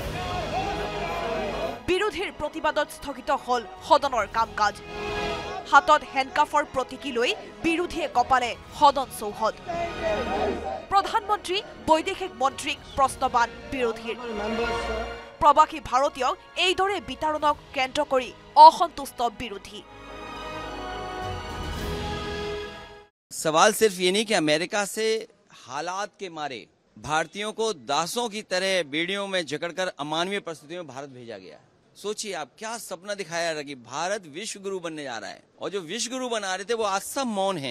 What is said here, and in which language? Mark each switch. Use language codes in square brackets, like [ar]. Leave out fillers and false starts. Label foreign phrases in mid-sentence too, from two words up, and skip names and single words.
[as] বিৰোধীৰ প্ৰতিবাদত স্থগিত হল সদনৰ কাম-কাজ হাতত হেণ্ডকাফৰ প্ৰতীকি লৈ বিৰোধীয়ে কপালে সদন চৌহদ প্ৰধানমন্ত্ৰী বৈদেশিক মন্ত্ৰীক প্ৰশ্নবান বিৰোধীৰ প্ৰবাসী ভাৰতীয়ক এইদৰে বিতৰণক কেন্দ্ৰ কৰি অসন্তুষ্ট বিৰোধী [hi] सवाल सिर्फ ये नहीं कि अमेरिका से हालात के मारे भारतीयों को दासों की तरह बेड़ियों में जकड़कर अमानवीय परिस्थितियों में भारत भेजा गया है। सोचिए आप क्या सपना दिखाया रहा कि भारत विश्व गुरु बनने जा रहा है और जो विश्व गुरु बना रहे थे वो आज सब मौन हैं।